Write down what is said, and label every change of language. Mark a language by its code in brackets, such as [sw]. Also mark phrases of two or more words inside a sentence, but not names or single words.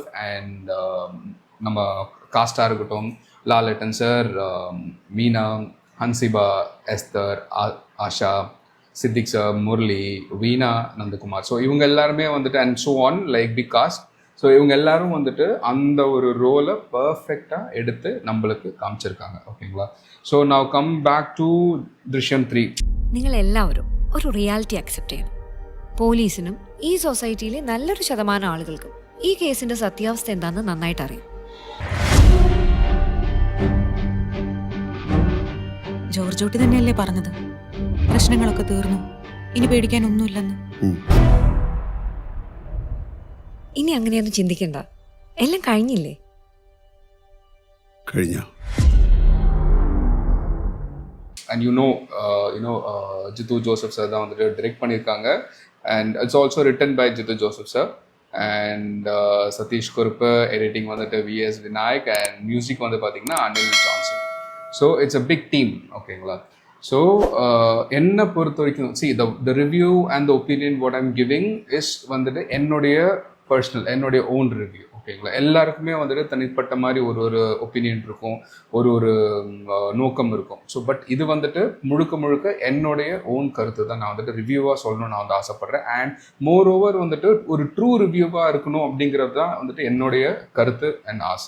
[ta] அண்ட் நம்ம காஸ்டாக இருக்கட்டும், லாலட்டன் சார், மீனா, ஹன்சிபா, எஸ்தர், ஆஷா, சித்திக் சார், முரளி, வீணா, நந்தகுமார், ஸோ இவங்க எல்லாருமே வந்துட்டு [en] and so on like be cast. [ta] ஸோ இவங்க எல்லாரும் வந்துட்டு அந்த ஒரு [en] role perfect [ta] எடுத்து நம்மளுக்கு காமிச்சிருக்காங்க. ஓகேங்களா? [en] so now come back to Drishyam 3. [ml] നിങ്ങൾ എല്ലാവരും ഒരു [en] reality accept [ml] ചെയ്യണം. പോലീസിനും ഈ സൊസൈറ്റിയിലെ നല്ലൊരു ശതമാനം ആളുകൾക്കും ഈ കേസിന്റെ സത്യാവസ്ഥ എന്താണെന്ന് നന്നായിട്ട് അറിയാം. ജോർജോട്ടി തന്നെയല്ലേ പറഞ്ഞത്, പ്രശ്നങ്ങളൊക്കെ തീർന്നു, ഇനി പേടിക്കാനൊന്നുമില്ലെന്ന്. ഇനി അങ്ങനെയൊന്നും ചിന്തിക്കണ്ട, എല്ലാം കഴിഞ്ഞില്ലേ? കഴിഞ്ഞ [ta] அண்ட் ஜித்து ஜோசப் சார் தான் வந்துட்டு டிரெக்ட் பண்ணியிருக்காங்க. [en] and it's also written by [ta] ஜித்து ஜோசப் சார். அண்ட் சதீஷ் குருப்பு, எடிட்டிங் வந்துட்டு விஎஸ் விநாயக், [en] and music [ta] வந்து பார்த்தீங்கன்னா அனில் ஜான்சன். [en] so it's a big team. [ta] ஓகேங்களா? ஸோ என்னை பொறுத்த வரைக்கும் [en] the review and the opinion what I'm giving is [ta] வந்துட்டு என்னுடைய [en] own review. [ta] ஓகேங்களா? எல்லாருக்குமே வந்துட்டு தனிப்பட்ட மாதிரி ஒரு ஒப்பீனியன் இருக்கும், ஒரு நோக்கம் இருக்கும். [en] so but [ta] இது வந்துட்டு முழுக்க என்னுடைய ஓன் கருத்து தான் நான் வந்துட்டு ரிவ்யூவாக சொல்லணும்னு நான் வந்து ஆசைப்பட்றேன். [en] and moreover [ta] வந்துட்டு ஒரு [en] true review [ta] இருக்கணும் அப்படிங்கிறது தான் வந்துட்டு என்னுடைய கருத்து அண்ட் ஆசை.